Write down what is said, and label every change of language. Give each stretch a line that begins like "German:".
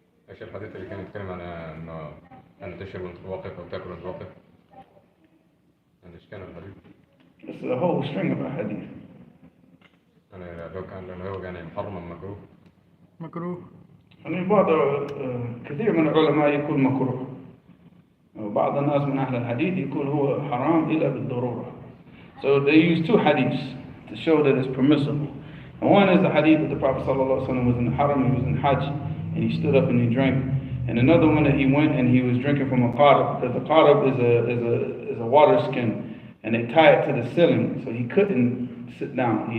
Arabic: الشيخ الحديث اللي كان يتكلم عن أن تشرب وأنت واقف أو تاكل وأنت واقف. إيش كان الحديث؟
English: It's a whole string of a hadith.
Arabic: لو هو كان محرم أم مكروه. مكروه. بعض كثير من العلماء يقول مكروه. وبعض الناس من أهل الحديث يقول هو حرام إلا بالضرورة.
English: So they use two hadiths to show that it's permissible. And one is the hadith that the Prophet ﷺ was in the haram, he was in Hajj, and he stood up and he drank. And another one that he went and he was drinking from a qarab, because the qarab is a water skin, and they tie it to the ceiling, so he couldn't sit down.